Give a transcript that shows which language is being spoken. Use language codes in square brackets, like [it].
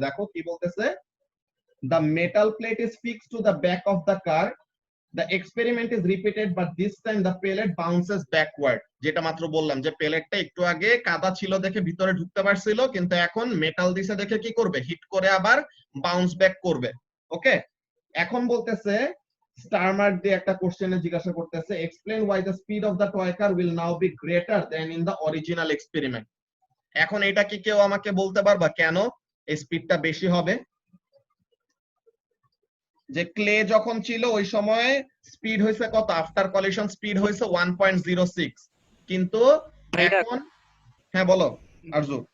[bn] দেখো কি বলতেছে, [en] The metal plate is fixed to the back of the car, the experiment is repeated but this time the pellet bounces backward। [bn] যেটা মাত্র বললাম যে পেলেটটা একটু আগে কাদা ছিল দেখে ভিতরে ঢুকতে পারছিল, কিন্তু এখন মেটাল দিছে দেখে কি করবে? হিট করে আবার বাউন্স ব্যাক করবে। [en] okay, [bn] এখন বলতেছে স্টার মার্ক দিয়ে একটা কোশ্চেনে জিজ্ঞাসা করতেছে, [en] Explain why the speed of the toy car will now be greater than in the original experiment। [bn] এখন এটা কি কেউ আমাকে বলতে পারবা কেন এই স্পিডটা বেশি হবে? যে ক্লে যখন ছিল ওই সময় স্পিড হয়েছে কত? আফটার কলিশন স্পিড হয়েছে 1.06, কিন্তু এখন হ্যাঁ বলো আরজু।